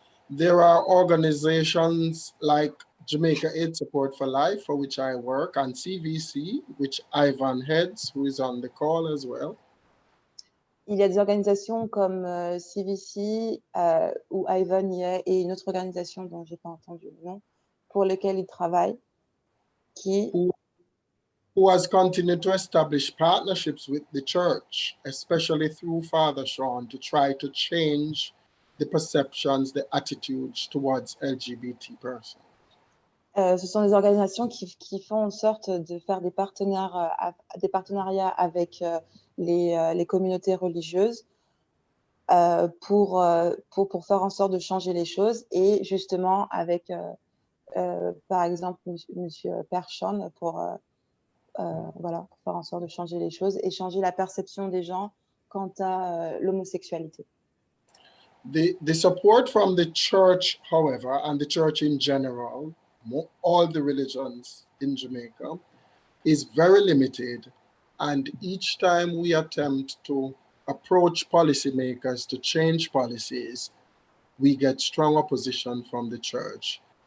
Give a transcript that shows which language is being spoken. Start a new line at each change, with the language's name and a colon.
English: There are organizations like Jamaica Aid Support for Life, for which I work, and CVC, which Ivan heads, who is on the call as well.
French: Il y a des organisations comme CVC, où Ivan y est, et une autre organisation dont je n'ai pas entendu le nom, pour lesquelles il travaille,
English: who has continued to establish partnerships with the church, especially through Father Sean, to try to change the perceptions, the attitudes towards LGBT persons.
French: Ce sont des organisations qui font en sorte de faire des partenariats avec les communautés religieuses pour faire en sorte de changer les choses, et justement avec, par exemple, Monsieur Père Sean pour faire en sorte de changer les choses et changer la perception des gens quant à l'homosexualité.
English: The support from the church, however, and the church in general, all the religions in Jamaica, is very limited. And each time we attempt to approach policymakers to change policies, we get strong opposition from the church.